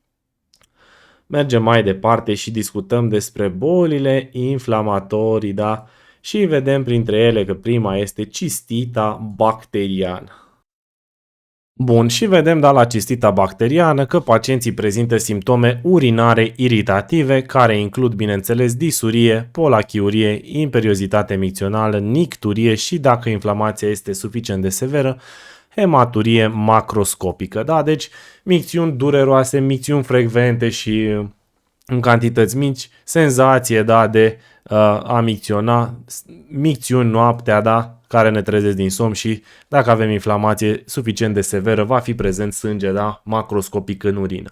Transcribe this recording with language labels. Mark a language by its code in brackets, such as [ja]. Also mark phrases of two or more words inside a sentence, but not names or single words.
[ro] Mergem mai departe și discutăm despre bolile inflamatorii, da? Și vedem printre ele că prima este cistita bacteriană. Bun, și vedem, da, la cistita bacteriană că pacienții prezintă simptome urinare iritative care includ, bineînțeles, disurie, polachiurie, imperiozitate micțională, nicturie și, dacă inflamația este suficient de severă, hematurie macroscopică. Da? Deci, micțiuni dureroase, micțiuni frecvente și în cantități mici, senzație, da, de a micționa, micțiuni noaptea, da, care ne trezesc din somn și dacă avem inflamație suficient de severă, va fi prezent sânge, da, macroscopic în urină.